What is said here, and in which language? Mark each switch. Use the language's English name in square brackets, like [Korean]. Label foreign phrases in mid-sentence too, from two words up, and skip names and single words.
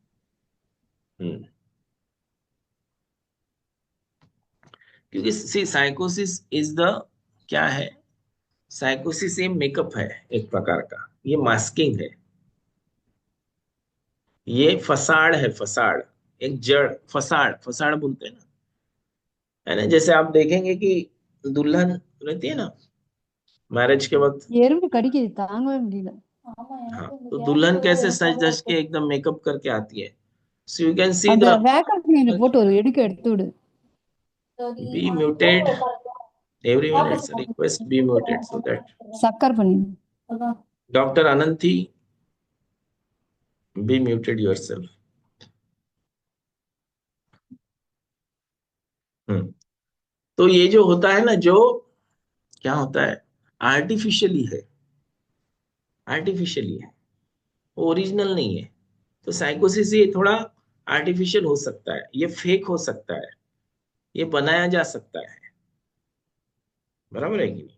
[Hindi] क्योंकि [English] see psychosis is the [Hindi] क्या है, साइकोसिस ये मेकअप है एक प्रकार का, ये मास्किंग है, ये फसाड़ है, फसाड़, एक जड़, फसाड़, फसाड़ बोलते हैं ना, है ना। जैसे आप देखेंगे कि दुल्हन रहती है ना मैरिज के वक्त, [Tamil] எறும்பு கடிக்குது தாங்கவே முடியல [Hindi] हाँ, तो दुल्हन कैसे सज धज के एकदम मेकअप करके आती है। [English] so you can see [Tamil] அந்த द வேக்கன்சி போட்டு ஒரு எடுத்து விடு [English] be muted, everyone it's a request be muted so that [Tamil] சக்கர் பண்ணி [English] Dr. Ananthi be muted yourself. [Hindi] तो ये जो होता है ना, जो क्या होता है, आर्टिफिशियली है, आर्टिफिशियली है, ओरिजिनल नहीं है। तो साइकोसिस ये थोड़ा आर्टिफिशियल हो सकता है, ये फेक हो सकता है, ये बनाया जा सकता है, बराबर है कि नहीं।